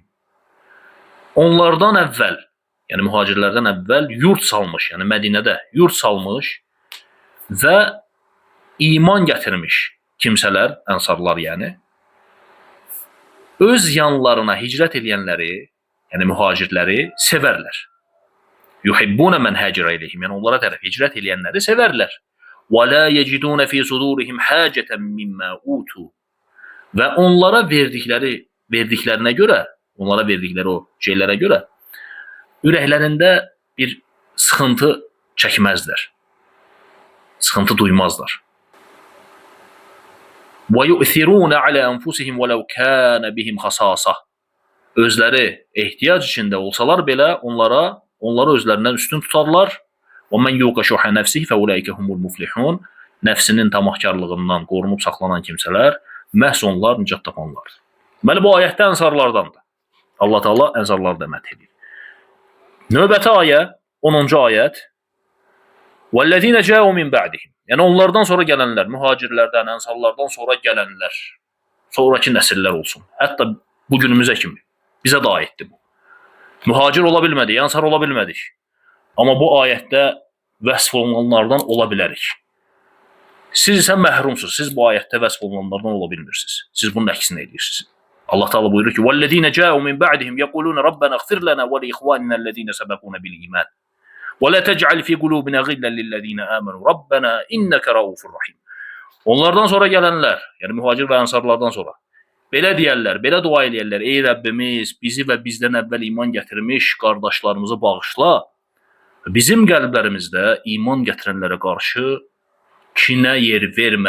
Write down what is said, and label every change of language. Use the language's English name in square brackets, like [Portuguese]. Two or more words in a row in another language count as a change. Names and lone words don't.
[Azerbaijani] Onlardan əvvəl, yəni mühacirlərdən əvvəl yurt salmış, yəni Mədinədə yurt salmış və iman gətirmiş kimsələr, ənsarlar yəni, öz yanlarına hicrət edənləri, yəni mühacirləri sevərlər. [Arabic] يحبون من هاجر إليهم, [Azerbaijani] yəni onlara tərəf hicrət edənləri sevərlər. [Arabic] وَلَا يَجِدُونَ فِي صُدُورِهِمْ حَاجَةً مِمَّا أُوتُوا. [Azerbaijani] Və onlara verdiklərinə görə, onlara verdikləri o şeylərə görə ürəklərində bir sıxıntı çəkməzlər. Sıxıntı duymazlar. [Arabic] وَيُؤْثِرُونَ عَلَى أَنفُسِهِمْ وَلَوْ كَانَ بِهِمْ خَصَاصَةٌ. [Azerbaijani] Özləri ehtiyac içində olsalar belə onları özlərindən üstün tutarlar. [Arabic] وَمَنْ يُوقَ شُحَّ نَفْسِهِ فَأُولَٰئِكَ هُمُ الْمُفْلِحُونَ. [Azerbaijani] Nəfsinin tamahkarlığından qorunub saxlanan kimsələr məhz onlar nicat tapanlardır. Deməli bu ayətdə ənsarlardandır. Allah Taala ənsarları da məth edir. Növbəti ayə 10-cu ayət. [Arabic] وَالَّذِينَ جَاءُوا مِنْ بَعْدِهِمْ. [Azerbaijani] Yəni onlardan sonra gələnlər, mühacirlərdən, ənsarlardan sonra gələnlər, sonraki nəsillər olsun. Hətta bu günümüzə kimi bizə də aiddir bu. Mühacir ola bilmədik, ənsar ola bilmədik. Amma bu ayətdə vəsf olunanlardan ola bilərik. Siz isə məhrumsuz. Siz bu ayətdə vəsf olunanlardan ola bilmirsiniz. Siz bunun əksini edirsiniz. Allah Taala buyurur ki: [Arabic] "والذين جاءوا من بعدهم يقولون ربنا اغفر لنا ولإخواننا الذين سبقونا بالإيمان. ولا تجعل في قلوبنا غلا للذين آمنوا. ربنا إنك رءوف رحيم." [Azerbaijani] Onlardan sonra gələnlər, yəni mühacir və ənsarlardan sonra belə deyərlər, belə dua eləyərlər: "Ey Rəbbimiz, bizi və bizdən əvvəl iman gətirmiş qardaşlarımızı bağışla. Bizim qəlblərimizdə iman gətirənlərə qarşı kinə yer vermə.